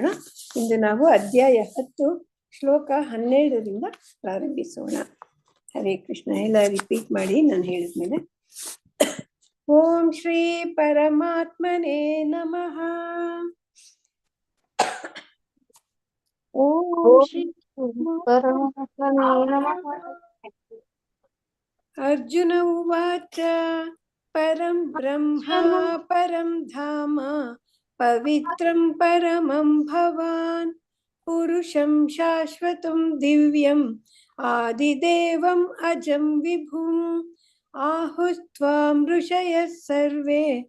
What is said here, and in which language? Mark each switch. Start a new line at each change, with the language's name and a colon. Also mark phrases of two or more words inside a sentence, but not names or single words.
Kannada: ಇಂದು ನಾವು ಅಧ್ಯಾಯ 10 ಶ್ಲೋಕ 12ರಿಂದ ಪ್ರಾರಂಭಿಸೋಣ.
Sanskrit: ಹರೇ ಕೃಷ್ಣ.
Kannada: ಎಲ್ಲ ರಿಪೀಟ್ ಮಾಡಿ ನಾನು ಹೇಳಿದ್ಮೇಲೆ.
Sanskrit: ಓಂ ಶ್ರೀ ಪರಮಾತ್ಮನೇ ನಮಃ. ಓಂ ಶ್ರೀ ಪರಮಾತ್ಮನೇ ನಮಃ. ಅರ್ಜುನ ಉವಾಚ ಪರಂ ಬ್ರಹ್ಮ ಪರಂ ಧಾಮ ಪವಿತ್ರಂ ಪರಮಂ ಭವಾನ್ ಪುರುಷಂ ಶಾಶ್ವತಂ ದಿವ್ಯಂ ಆದಿದೇವಂ ಅಜಂ ವಿಭುಂ ಆಹುಸ್ತ್ವಾಂ ಋಷಯಃ ಸರ್ವೇ